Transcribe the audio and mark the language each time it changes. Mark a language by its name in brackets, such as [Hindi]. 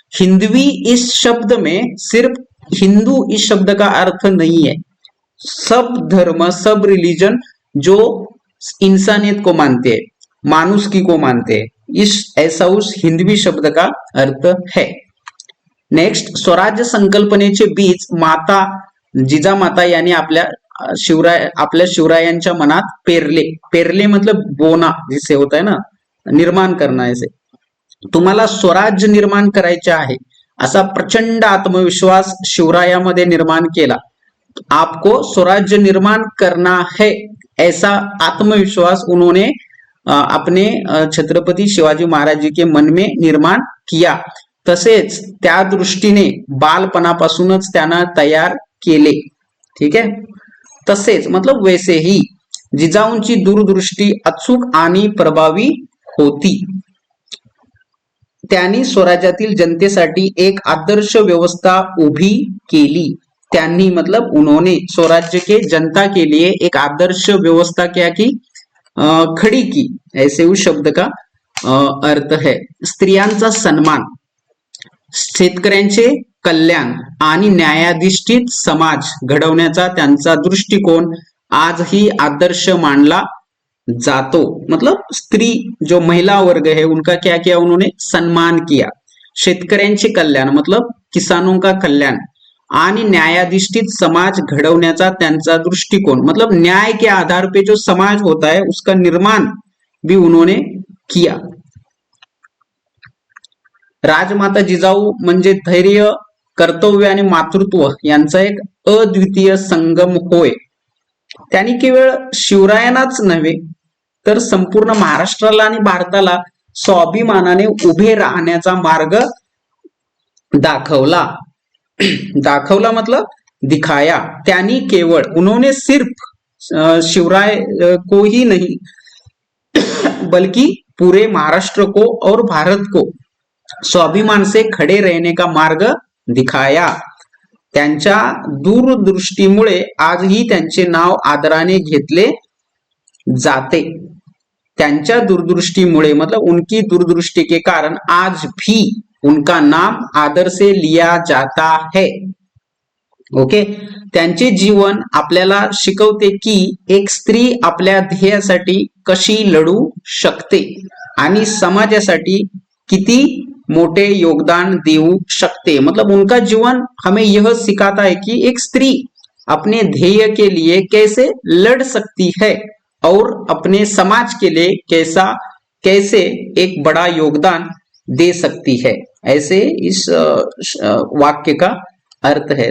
[Hindi] हिंदवी इस शब्द में सिर्फ हिंदू इस शब्द का अर्थ नहीं है. सब धर्म, सब रिलीजन जो इंसानियत को मानते हैं, मानुषकी को मानते हैं, ऐसा उस हिंदवी शब्द का अर्थ है. [Marathi] नेक्स्ट, स्वराज्य संकल्पनेचे बीज माता जिजामाता यांनी आपल्या शिवरायांच्या मनात पेरले [Hindi] मतलब बोना जिससे होता है ना, निर्माण करना ऐसे. [Marathi] तुम्हाला स्वराज्य निर्माण करायचे आहे असा प्रचंड आत्मविश्वास शिवरायामध्ये निर्माण केला. [Hindi] आपको स्वराज्य निर्माण करना है ऐसा आत्मविश्वास उन्होंने अपने छत्रपती शिवाजी महाराज जी के मन में निर्माण किया. [Marathi] तसेच त्या दृष्टीने बालपणापासूनच त्यांना तयार केले. ठीक आहे. तसेच [Hindi] मतलब वैसेही [Marathi] जिजाऊंची दूरदृष्टी अचूक आणि प्रभावी होती. त्यांनी स्वराज्यातील जनतेसाठी एक आदर्श व्यवस्था उभी केली. त्यांनी [Hindi] मतलब उन्होंने स्वराज्य के जनता के लिए एक आदर्श व्यवस्था क्या की खड़ी की. ऐसे उस शब्द का अर्थ है. [Marathi] स्त्रियांचा सन्मान, शेतकऱ्यांचे कल्याण आणि न्यायाधिष्ठित समाज घडवण्याचा त्यांचा दृष्टिकोन आजही आदर्श मानला जातो. [Hindi] मतलब स्त्री जो महिला वर्ग है उनका क्या किया उन्होंने सम्मान किया. [Marathi] शेतकऱ्यांचे कल्याण [Hindi] मतलब किसानों का कल्याण [Marathi] आणि न्यायाधिष्ठित समाज घडवण्याचा त्यांचा दृष्टिकोन [Hindi] मतलब न्याय के आधार पे जो समाज होता है उसका निर्माण भी उन्होंने किया. [Marathi] राजमाता जिजाऊ म्हणजे धैर्य, कर्तव्य आणि मातृत्व यांचा एक अद्वितीय संगम होय. त्यांनी केवळ शिवरायांनाच नव्हे तर संपूर्ण महाराष्ट्राला आणि भारताला स्वाभिमानाने उभे राहण्याचा मार्ग दाखवला. दाखवला [Hindi] मतलब दिखाया. [Marathi] त्यांनी केवळ [Hindi] उन्होंने सिर्फ शिवराय को ही नहीं बल्कि पूरे महाराष्ट्र को और भारत को स्वाभिमान से खड़े रहने का मार्ग दिखाया. [Marathi] त्यांच्या दूरदृष्टीमुळे आजही त्यांचे नाव आदराने घेतले जाते. त्यांच्या दूरदृष्टीमुळे [Hindi] मतलब उनकी दूरदृष्टि के कारण आज भी उनका नाम आदर से लिया जाता है. ओके. [Marathi] त्यांचे जीवन आपल्याला शिकवते की एक स्त्री आपल्या ध्येयासाठी कशी लढू शकते आणि समाजासाठी किती मोटे योगदान देऊ शकते. [Hindi] मतलब उनका जीवन हमें यह सिखाता है कि एक स्त्री अपने ध्येय के लिए कैसे लड़ सकती है और अपने समाज के लिए कैसे एक बड़ा योगदान दे सकती है. ऐसे इस वाक्य का अर्थ है.